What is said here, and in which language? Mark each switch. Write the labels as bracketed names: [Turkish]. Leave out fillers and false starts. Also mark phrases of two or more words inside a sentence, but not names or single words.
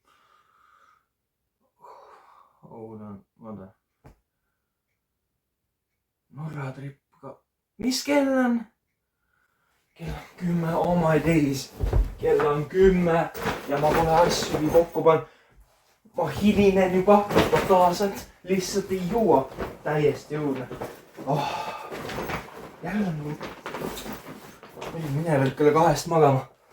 [Estonian] Vaata. Norra trip ka. Mis kell on? Kell on 10, [English] oh my days. [Estonian] Kell on 10 ja ma pole asjugi kokku pannud. Ma hilinen juba totaalselt, lihtsalt ei juua. Täiesti õudne. Jälle on nagu... Mine veel kella 2 magama.